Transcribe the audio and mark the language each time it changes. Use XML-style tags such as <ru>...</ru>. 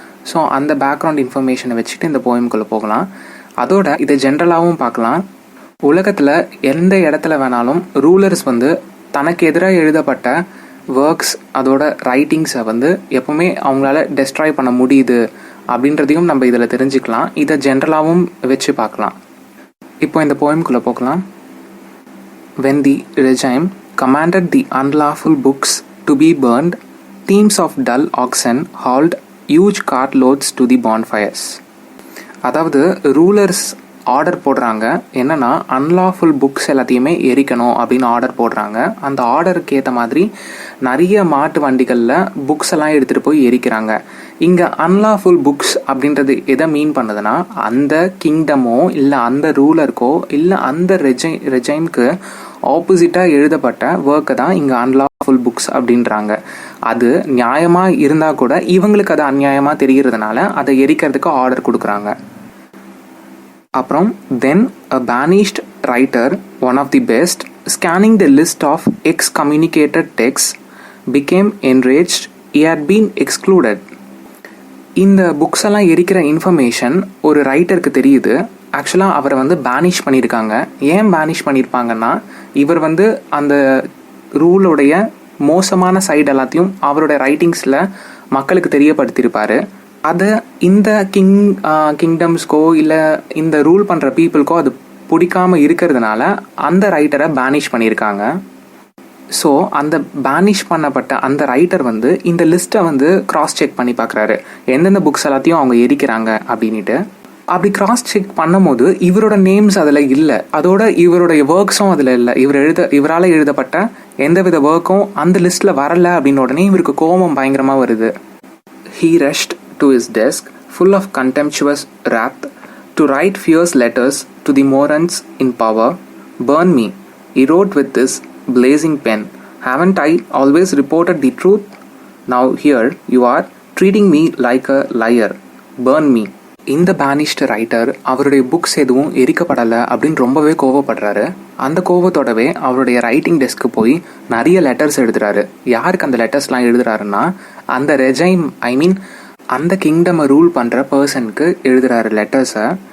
<ta>So அந்த background இன்ஃபர்மேஷனை வச்சுட்டு இந்த போயம்குள்ளே போகலாம். அதோட இதை ஜென்ரலாகவும் பார்க்கலாம். உலகத்தில் எந்த இடத்துல வேணாலும் ரூலர்ஸ் தனக்கு எதிராக எழுதப்பட்ட ஒர்க்ஸ், அதோட ரைட்டிங்ஸை எப்பவுமே அவங்களால டெஸ்ட்ராய் பண்ண முடியுது அப்படின்றதையும் நம்ம இதில் தெரிஞ்சுக்கலாம். இதை ஜென்ரலாகவும் வச்சு பார்க்கலாம். இப்போ இந்த போயம்குள்ளே போகலாம்.</ta> <en>When the regime commanded the unlawful books to be burned, teams of dull oxen hauled huge cartloads to the bonfires.</en> <ta>அதாவது ரூலர்ஸ் ஆர்டர் போடுறாங்க, என்னன்னா அன்லாஃபுல் புக்ஸ் எல்லாத்தையுமே எரிக்கணும் அப்படின்னு ஆர்டர் போடுறாங்க. அந்த ஆர்டருக்கு ஏற்ற மாதிரி நிறைய மாட்டு வண்டிகளில் புக்ஸ் எல்லாம் எடுத்துகிட்டு போய் எரிக்கிறாங்க. இங்கே அன்லாஃபுல் புக்ஸ் அப்படின்றது எதை மீன் பண்ணுதுன்னா, அந்த கிங்டமோ இல்லை அந்த ரூலருக்கோ இல்லை அந்த ரெஜைம்க்கு ஆப்போசிட்டாக எழுதப்பட்ட ஒர்க்கை தான் இங்கே அன்லாஃபுல் புக்ஸ் அப்படின்றாங்க. அது நியாயமாக இருந்தால் கூட இவங்களுக்கு அது அநியாயமாக தெரிகிறதுனால அதை எரிக்கிறதுக்கு ஆர்டர் கொடுக்குறாங்க. அப்புறம் தென்</ta> <en>a banished writer, one of the best, scanning the list of excommunicated texts, became enraged he had been excluded.</en> <ta>இந்த புக்ஸ் எல்லாம் எரிக்கிற இன்ஃபர்மேஷன் ஒரு ரைட்டருக்கு தெரியுது. ஆக்சுவலாக அவரை பேனிஷ் பண்ணியிருக்காங்க. ஏன் பேனிஷ் பண்ணியிருப்பாங்கன்னா, இவர் அந்த ரூலுடைய மோசமான சைடு எல்லாத்தையும் அவருடைய ரைட்டிங்ஸில் மக்களுக்கு தெரியப்படுத்தியிருப்பார். அதை இந்த கிங்டம்ஸ்க்கோ இல்லை இந்த ரூல் பண்ணுற பீப்புளுக்கோ அது பிடிக்காமல் இருக்கிறதுனால அந்த ரைட்டரை பேனிஷ் பண்ணியிருக்காங்க. ஸோ அந்த பேனிஷ் பண்ணப்பட்ட அந்த ரைட்டர் இந்த லிஸ்ட்டை கிராஸ் செக் பண்ணி பார்க்குறாரு, எந்தெந்த புக்ஸ் எல்லாத்தையும் அவங்க எரிக்கிறாங்க அப்படின்ட்டு. அப்படி கிராஸ் செக் பண்ணும் போது இவரோட நேம்ஸ் அதில் இல்லை, அதோட இவருடைய ஒர்க்ஸும் அதில் இல்லை. இவரால் எழுதப்பட்ட எந்தவித ஒர்க்கும் அந்த லிஸ்ட்டில் வரலை அப்படின்னு உடனே இவருக்கு கோபம் பயங்கரமாக வருது.</ta> <en>He rushed to his desk, full of contemptuous wrath, to write fierce letters to the Morans in power. "Burn me," he wrote with his blazing pen. "Haven't I always reported the truth? Now here you are, treating me like a liar. Burn me."</en> <ta>இந்த பேனிஷ்டு writer அவருடைய books எதுவும் எரிக்கப்படலை அப்படின்னு ரொம்பவே கோவப்படுறாரு. அந்த கோவத்தோடவே அவருடைய writing டெஸ்க்கு போய் நிறைய letters எழுதுறாரு. யாருக்கு அந்த லெட்டர்ஸ்லாம் எழுதுறாருன்னா, அந்த ரெஜைம், அந்த கிங்டமை ரூல் பண்ணுற பர்சனுக்கு எழுதுறாரு லெட்டர்ஸை.</ta>